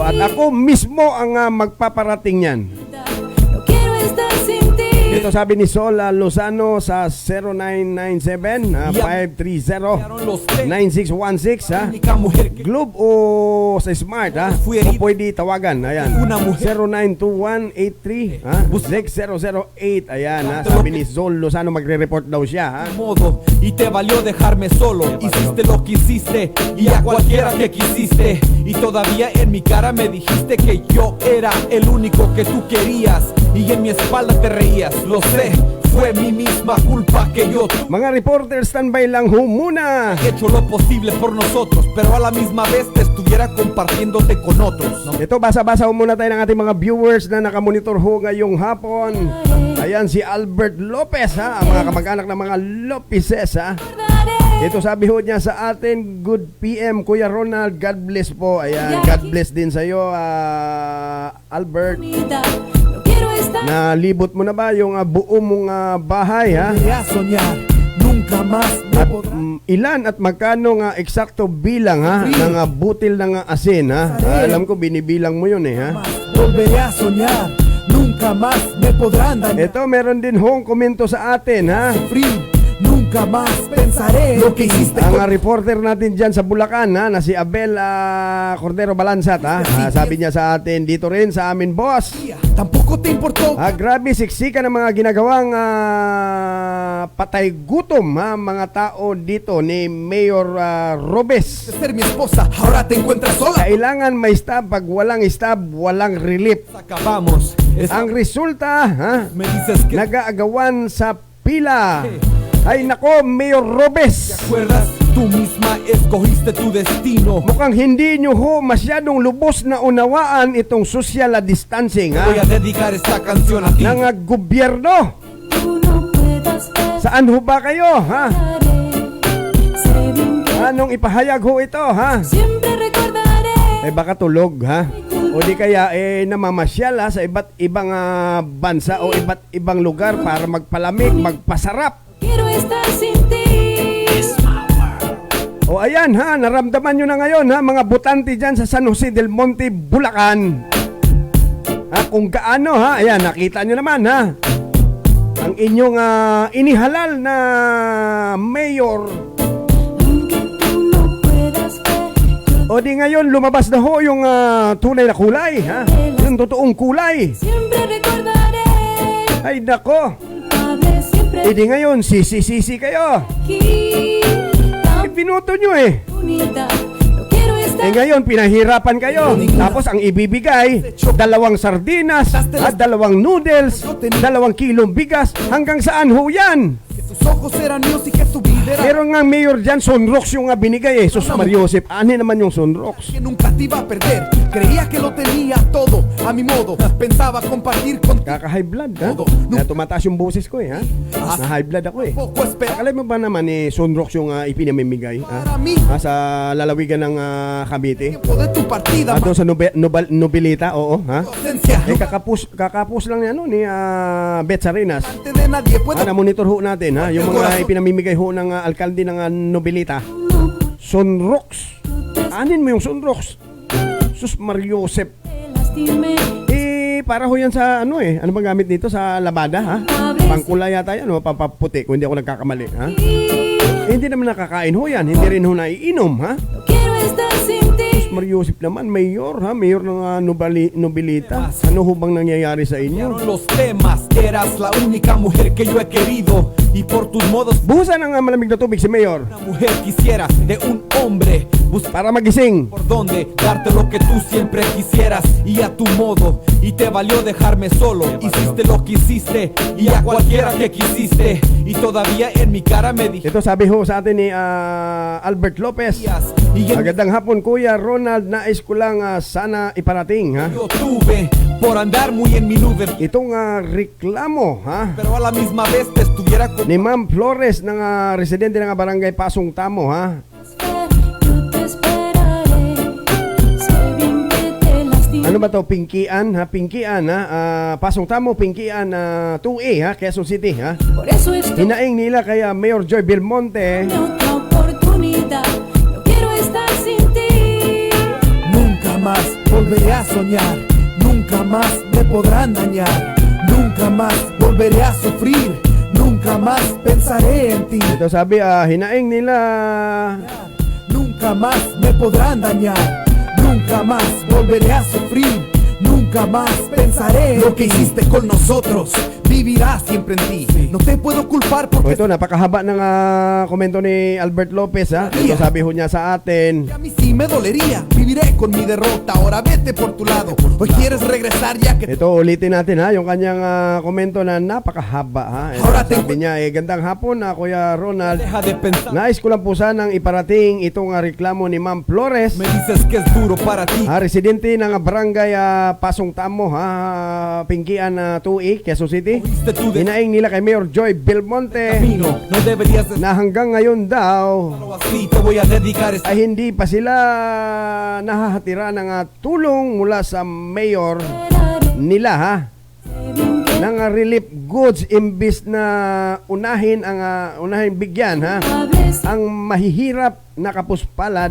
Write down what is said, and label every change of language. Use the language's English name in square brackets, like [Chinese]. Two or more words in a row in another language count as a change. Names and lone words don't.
[Filipino] At ako mismo ang magpaparating yan. Dito sabi ni Sola Lozano sa 0997-530-9616, ha? Globe o sa Smart, ha? O pwede tawagan. Ayan. 0921-83, ha? 6008. Ayan, ha? Sabi ni Sol Lozano, magre-report daw siya, ha? [Spanish] modo y te valió dejarme solo. Hiciste lo que hiciste y a cualquiera que quisiste. Y todavía en mi cara me dijiste que yo era el único que tú querías. Y en mi espalda te reías, lo sé. Fue mi misma culpa que yo [Filipino] Mga reporter, standby lang ho muna. [Spanish] he hecho lo posible por nosotros, pero a la misma vez te estuviera compartiéndote con otros. [Filipino] Ito, basa-basa ho muna tayo ng ating mga viewers na nakamonitor ho ngayong hapon. Ayan, si Albert Lopez, ha? Ang mga kamag-anak ng mga Lopezes, ha? Ito sabi ho niya sa atin, [English] good PM, [Filipino] Kuya Ronald, [English] God bless [Filipino] po. Ayan, [English] God bless [Filipino] din sa'yo, Albert. Nalibot mo na ba yung buo mong bahay, ha? [Spanish] A soñar, nunca más me [Filipino] At [Spanish] podrás. [Filipino] ilan at magkano nga eksakto bilang, ha, ng butil ng asin, ha? Alam ko binibilang mo yun, ha? [Spanish] Volveré a soñar, nunca más me podrán dañar. [Filipino] Ito, meron din hong komento sa atin, ha? [Spanish] Sufrir, nunca más pensaré lo que hiciste [Filipino] Ang [Spanish] con [Filipino] reporter natin dyan sa Bulacan, ha, na si Abel Cordero Balansat, ha? Sabi niya sa atin, dito rin sa amin, boss. [Spanish] Tampoco te importó [Filipino] Grabe, siksika ng mga ginagawang patay gutom, ha, mga tao dito ni Mayor Robes. [Spanish] ser mi esposa, ahora te encuentras sola. [Filipino] Kailangan may stab, pag walang stab, walang relief. [Spanish] Acabamos. [Filipino] Ang resulta, ha, [Spanish] Me dices que [Filipino] nag-aagawan sa pila. Ay nako, Mayor Robes. [Spanish] acuerdas, tú misma escogiste tu destino. [Filipino] Mukhang hindi nyo ho masyadong lubos na unawaan itong [English] social distancing, [Spanish] Voy a [Filipino] ha, [Spanish] dedicar esta canción a ti. [Filipino] ng gobyerno. [Spanish] Tú no puedas ver, [Filipino] Saan ho ba kayo, ha? [Spanish] sé bien que [Filipino] Anong ipahayag ho ito, ha? [Spanish] siempre recordaré. [Filipino] Baka tulog, ha? O di kaya namamasyal, ha, sa iba't ibang bansa o iba't ibang lugar para magpalamig, magpasarap. [Spanish] Quiero estar sin ti. [Filipino] O ayan, ha, naramdaman nyo na ngayon, ha, mga butante dyan sa San Jose del Monte, Bulacan. Kung gaano, ha, ayan, nakita nyo naman, ha, ang inyong inihalal na mayor. [Spanish] Aunque tú no puedas ver, yo [Filipino] O di ngayon, lumabas na ho yung tunay na kulay, ha, yung totoong kulay. [Spanish] siempre recordaré. [Filipino] Ay nako, [Spanish] Culpable siempre [Filipino] di ngayon, sisi kayo. [Spanish] aquí. [Filipino] Binoto nyo, [Spanish] Unidad, no quiero estar. [Filipino] ngayon, pinahirapan kayo. Tapos ang ibibigay, 2 sardinas, at 2 noodles, 2 kilong bigas. Hanggang saan ho yan? [Spanish] Que tus ojos eran míos y que tu vida era [Filipino] Pero nga mayor dyan, sunrocks yung binigay, Sus Mariosep. Ano naman yung sunrocks? [Spanish] que nunca te iba a perder. Creía que lo tenía todo a mi modo. Pensaba compartir contigo. [Filipino] Kaka- [English] high blood, [Filipino] ha? Kaya tumataas yung boses ko, ha? Na- [English] high blood [Filipino] ako, [Spanish] Poco esperaba [Filipino] Alam mo ba naman sunrocks yung ipinamimigay, ha? [Spanish] para mí. [Filipino] Sa lalawigan ng Cavite? [Spanish] Tiempo de tu partida, [Filipino] Doon sa Nobilita, oo, ha? [Spanish] ausencia. [Filipino] Kakapus lang yan, ni Beth Sarinas. [Spanish] Antes de nadie puedo. [Filipino] Monitor ho natin, ha? Yung mga ipinamimigay ho ng alkalde ng Nobilita. Sunrocks. Anin mo yung sunrocks? Sus Mariosep. [Spanish] Lastimé. [Filipino] Para ho yan sa ano bang gamit dito sa labada, ha? Pangkulay yata yan, papaputi kung hindi ako nagkakamali, ha? Hindi naman nakakain ho yan, hindi rin ho naiinom, ha? [Spanish] No quiero estar sin ti. [Filipino] Mariosep naman, mayor, ha? Mayor ng Nobilita. Ano ho bang nangyayari sa inyo? [Spanish] Cambiaron los temas. Eras la única mujer que yo he querido. Y por tus modos, [Filipino] Buhusan ang malamig na tubig si Mayor. [Spanish] una mujer quisiera de un hombre. [Filipino] Para magising. [Spanish] por dónde darte lo que tú siempre quisieras y a tu modo, y te valió dejarme solo. Hiciste lo que hiciste y a cualquiera que quisiste, y todavía en mi cara me dijiste [Filipino] Ito sabi ho sa atin ni Albert Lopez. [Spanish] y en [Filipino] Magandang hapon Kuya Ronald, nais ko lang sana iparating ha. [Spanish] yo tuve por andar muy en mi nube, [Filipino] Itong reklamo ha [Spanish] pero a la misma vez te estuviera con [Filipino] ni Ma'am Flores ng residente ng barangay Pasong Tamo ha. [Spanish] Yo te esperaré. Sé bien que te lastimé. [Filipino] Ano ba to? Pinkian ha? Pinkian ha? Pasong Tamo, Pinkian 2A ha? Quezon City ha? [Spanish] Por eso estoy [Filipino] Hinaing nila kaya Mayor Joy Belmonte. [Spanish] en otra oportunidad. No quiero estar sin ti. nunca más volveré a soñar, nunca más me podrán dañar, nunca más volveré a sufrir, nunca más pensaré en ti, [Filipino] Ito sabi hinaing nila [Spanish] nunca más me podrán dañar, nunca más volveré a sufrir, nunca más pensaré en lo que hiciste con nosotros. Vivirá siempre en ti. No te puedo culpar [Filipino] O [Spanish] porque [Filipino] ito, napakahaba ng komento ni Albert Lopez ha. Ito sabi ho niya sa atin. [Spanish] a mí sí me dolería. Viviré con mi derrota. Ahora vete por tu lado. Hoy quieres regresar ya que [Filipino] Ito ulitin natin ha, yung kanyang komento na napakahaba ha. Ito, [Spanish] Ahora [Filipino] sabi niya, gandang hapon Kuya Ronald. [Spanish] deja de pensar. [Filipino] Nais ko lang po sanang iparating itong reklamo ni Ma'am Flores. [Spanish] Me dices que es duro para ti. [Filipino] Residente ng barangay Pasong Tamo ha, Pinkian 2E, Quezon City. [Spanish] Fuiste tú de [Filipino] Hinaing nila kay Mayor Joy Belmonte [Spanish] camino. No deberías de [Filipino] na hanggang ngayon daw [Spanish] estarlo así. Te voy a dedicar este [Filipino] ay hindi pa sila nahahatira ng tulong mula sa mayor nila ha ng [English] relief goods [Filipino] imbis na unahin bigyan ha [Spanish] Hables [Filipino] ang mahihirap na kapuspalad